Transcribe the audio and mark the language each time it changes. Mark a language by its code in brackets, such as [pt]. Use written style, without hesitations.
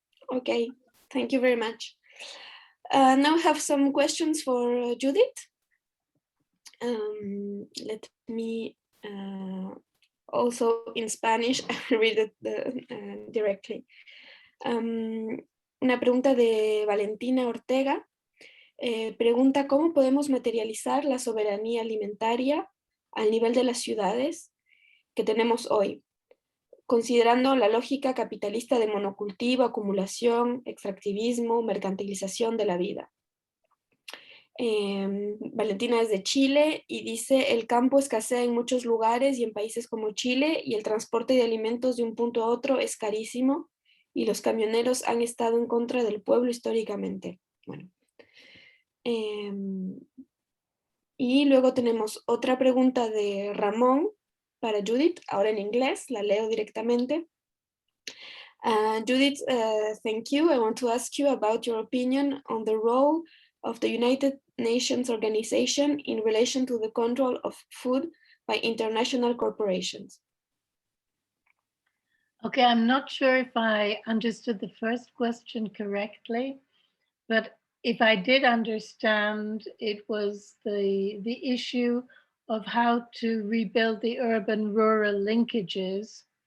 [en] Okay, thank you very much. Now I have some questions for Judith. Let me also in Spanish read it directly. [es] Una pregunta de Valentina Ortega. Pregunta cómo podemos materializar la soberanía alimentaria al nivel de las ciudades que tenemos hoy, considerando la lógica capitalista de monocultivo, acumulación, extractivismo, mercantilización de la vida. Valentina es de Chile y dice: el campo escasea en muchos lugares y en países como Chile, y el transporte de alimentos de un punto a otro es carísimo, y los camioneros han estado en contra del pueblo históricamente. Bueno. Y luego tenemos otra pregunta de Ramón para Judith, ahora en inglés, la leo directamente. [en] Judith, thank you. I want to ask you about your opinion on the role of the United Nations Organization in relation to the control of food by international corporations. Okay, I'm not sure if I understood the first question correctly, but if I did understand, it was the issue of how to rebuild the urban-rural linkages.